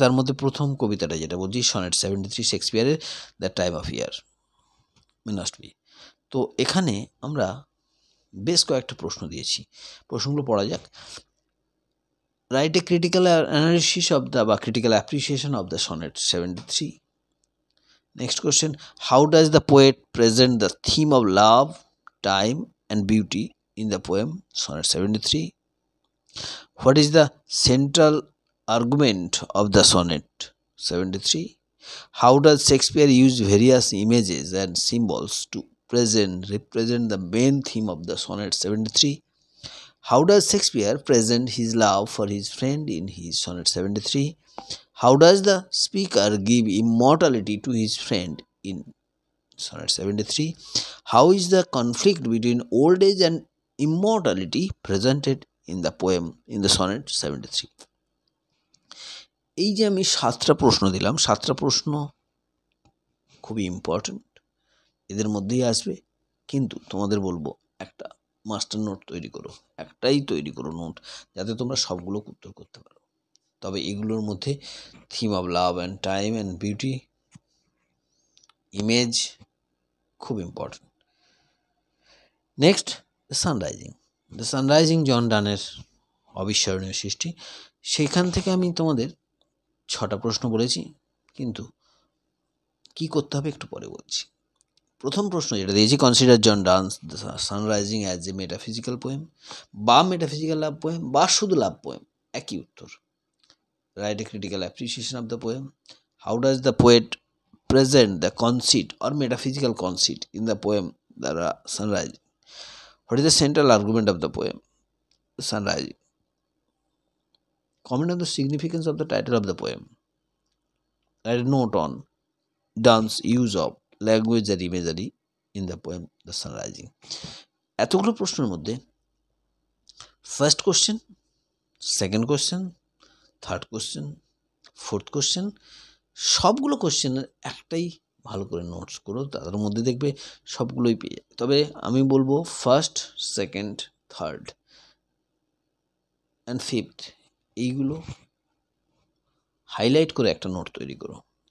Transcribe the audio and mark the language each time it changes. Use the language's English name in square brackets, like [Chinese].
[Bangla] তার মধ্যে প্রথম কবিতাটা যেটা বলছি, sonnet 73 শেক্সপিয়ারের the time of year must be. তো এখানে আমরা বেশ কয়েকটা প্রশ্ন দিয়েছি, প্রশ্নগুলো পড়া যাক। [English] Write a critical analysis of the বা critical appreciation of the sonnet 73. Next question, how does the poet present the theme of love, time and beauty in the poem Sonnet 73? What is the central argument of the sonnet 73? How does Shakespeare use various images and symbols to represent the main theme of the sonnet 73? How does Shakespeare present his love for his friend in his sonnet 73? How does the speaker give immortality to his friend in sonnet 73? How is the conflict between old age and immortality presented in the poem in the sonnet 73? [Bangla] এই যে আমি 7টা প্রশ্ন দিলাম, 7টা প্রশ্ন খুবই important, এদের মধ্যেই আসবে। কিন্তু তোমাদের বলবো একটা মাস্টার নোট তৈরি করো, একটাই তৈরি করো নোট, যাতে তোমরা সবগুলো উত্তর করতে পারো। তবে এগুলোর মধ্যে [English] theme of love and time and beauty, [Bangla] image খুব important. Next, the sunrising. The sunrising জন ডানের অবিস্মরণীয় সৃষ্টি। সেখান থেকে আমি তোমাদের 6টা প্রশ্ন বলেছি, কিন্তু কি করতে হবে একটু পরে বলছি। প্রথম প্রশ্ন যেটা দিয়েছি, [English] consider John Donne's sun rising as a metaphysical poem বা metaphysical love poem বা শুধু love poem, [Bangla] একই উত্তর। [English] Write a critical appreciation of the poem. How does the poet present the conceit or metaphysical conceit in the poem the sunrise? What is the central argument of the poem sunrise? Comment on the significance of the title of the poem. Write a note on Donne's use of language and imagery in the poem the sunrising. [Bangla] এতগুলো প্রশ্নের মধ্যে first question, second question, third question, fourth question, সবগুলো কোশ্চেনের একটাই ভালো করে notes করো, তাদের মধ্যে দেখবে সবগুলোই পেয়ে যাবে। তবে আমি বলবো first, second, third and fifth এইগুলো হাইলাইট করে একটা নোট তৈরি করো।